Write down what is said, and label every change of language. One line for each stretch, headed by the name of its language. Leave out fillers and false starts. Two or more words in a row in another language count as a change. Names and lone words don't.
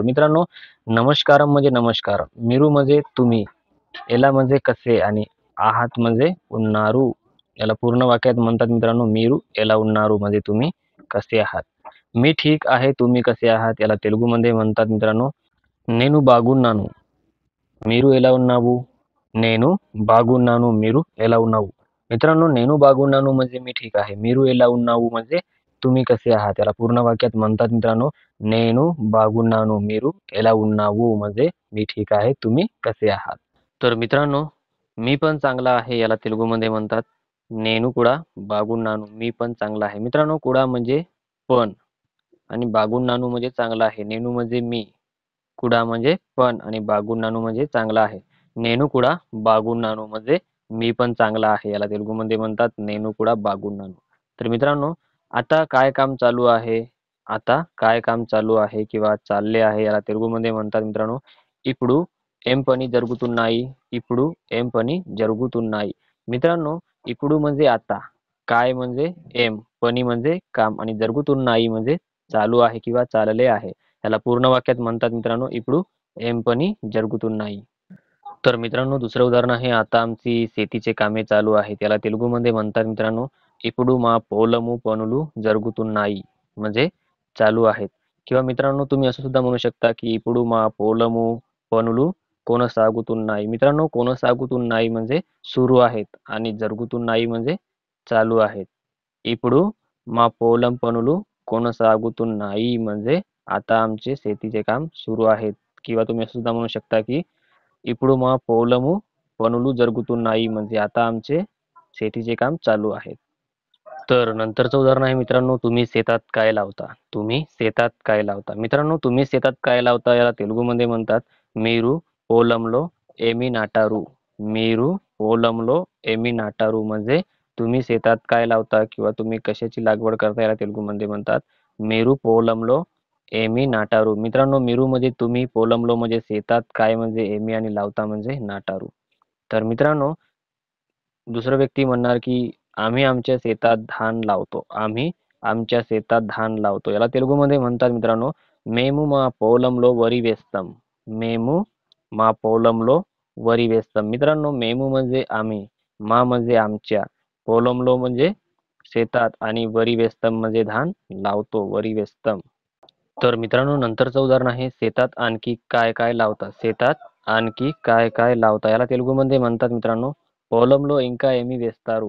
Marathi: मित्रांनो नमस्कारम म्हणजे नमस्कार. मीरू म्हणजे तुम्ही. एला म्हणजे कसे आणि आहात म्हणजे उन्नारू. याला पूर्ण वाक्यात म्हणतात मित्रांनो
Telugu: మీరు ఎలా ఉన్నారు
Marathi: म्हणजे तुम्ही कसे आहात. मी ठीक आहे तुम्ही कसे आहात याला तेलुगुमध्ये म्हणतात मित्रांनो
Telugu: నేను బాగున్నాను. మీరు ఎలా ఉన్నావు? నేను బాగున్నాను. మీరు ఎలా ఉన్నావు?
Marathi: मित्रांनो
Telugu: నేను బాగున్నాను
Marathi: म्हणजे मी ठीक आहे.
Telugu: మీరు ఎలా ఉన్నావు
Marathi: म्हणजे तुम्ही कसे आहात? याला पूर्ण वाक्यात म्हणतात मित्रांनो
Telugu: నేను బాగున్నాను. మీరు ఎలా ఉన్నావు
Marathi: म्हणजे मी ठीक आहे. तुम्ही कसे आहात? तर मित्रांनो मी पण चांगला आहे याला तेलुगुमध्ये म्हणतात
Telugu: నేను కూడా బాగున్నాను.
Marathi: मी पण चांगला आहे. मित्रांनो कुडा म्हणजे पण आणि बागुन्नानु म्हणजे चांगला आहे. नेनू म्हणजे मी. कुडा म्हणजे पण आणि बागुन्नानु म्हणजे चांगला आहे.
Telugu: నేను కూడా బాగున్నాను
Marathi: म्हणजे मी पण चांगला आहे. याला तेलुगुमध्ये म्हणतात
Telugu: నేను కూడా బాగున్నాను.
Marathi: तर मित्रांनो आता काय काम चालू आहे? आता काय काम चालू आहे किंवा चालले आहे याला तेलुगुमध्ये म्हणतात मित्रांनो
Telugu: ఇప్పుడు ఏం పని జరుగుతున్నాయి? ఇప్పుడు ఏం పని జరుగుతున్నాయి?
Marathi: मित्रांनो ఇప్పుడు म्हणजे आता, काय म्हणजे एम, पनी म्हणजे काम आणि जరుగుతున్నాయి म्हणजे चालू आहे किंवा चालले आहे. याला पूर्ण वाक्यात म्हणतात मित्रांनो
Telugu: ఇప్పుడు ఏం పని జరుగుతున్నాయి.
Marathi: तर मित्रांनो दुसरं उदाहरण आहे आता आमची शेतीचे कामे चालू आहेत. याला तेलुगुमध्ये म्हणतात मित्रांनो
Telugu: ఇప్పుడు మా పొలము పనులు జరుగుతున్నాయి
Marathi: म्हणजे चालू आहेत. किंवा मित्रांनो तुम्ही असं सुद्धा म्हणू शकता की
Telugu: ఇప్పుడు మా పొలము పనులు కొనసాగుతున్నాయి.
Marathi: मित्रांनो కొనసాగుతున్నాయి म्हणजे सुरू आहेत आणि జరుగుతున్నాయి म्हणजे चालू आहेत.
Telugu: ఇప్పుడు మా పొలం పనులు కొనసాగుతున్నాయి
Marathi: म्हणजे आता आमचे शेतीचे काम सुरू आहेत. किंवा तुम्ही असं सुद्धा म्हणू शकता की
Telugu: ఇప్పుడు మా పొలము పనులు జరుగుతున్నాయి
Marathi: म्हणजे आता आमचे शेतीचे काम चालू आहे. तर नंतरचं उदाहरण आहे मित्रांनो तुम्ही शेतात काय लावता? तुम्ही शेतात काय लावता? मित्रांनो तुम्ही शेतात काय लावता याला तेलुगुमध्ये म्हणतात
Telugu: మీరు పొలంలో ఏమి నాటారు? మీరు పొలంలో ఏమి నాటారు
Marathi: म्हणजे तुम्ही शेतात काय लावता किंवा तुम्ही कशाची लागवड करता याला तेलुगुमध्ये म्हणतात
Telugu: మీరు పొలంలో ఏమి నాటారు.
Marathi: मित्रांनो మీరు म्हणजे तुम्ही पोलमलो म्हणजे शेतात काय म्हणजे एमी आणि लावता म्हणजे नाटारू. तर मित्रांनो दुसरा व्यक्ती म्हणणार की आम्ही आमच्या शेतात धान लावतो. आम्ही आमच्या शेतात धान लावतो. याला तेलुगुमध्ये म्हणतात मित्रांनो,
Telugu: మేము మా పొలంలో వరి వేస్తాం. మేము మా పొలంలో వరి వేస్తాం.
Marathi: मित्रांनो, मेमू म्हणजे आम्ही, मा म्हणजे आमच्या, पोलमलो म्हणजे शेतात आणि
Telugu: వరి వేస్తాం
Marathi: म्हणजे धान लावतो,
Telugu: వరి వేస్తాం.
Marathi: तर मित्रांनो, नंतरचं उदाहरण आहे, शेतात आणखी काय काय लावता. शेतात आणखी काय काय लावता याला तेलुगुमध्ये म्हणतात मित्रांनो,
Telugu: పొలంలో ఇంకా ఏమి వేస్తారు.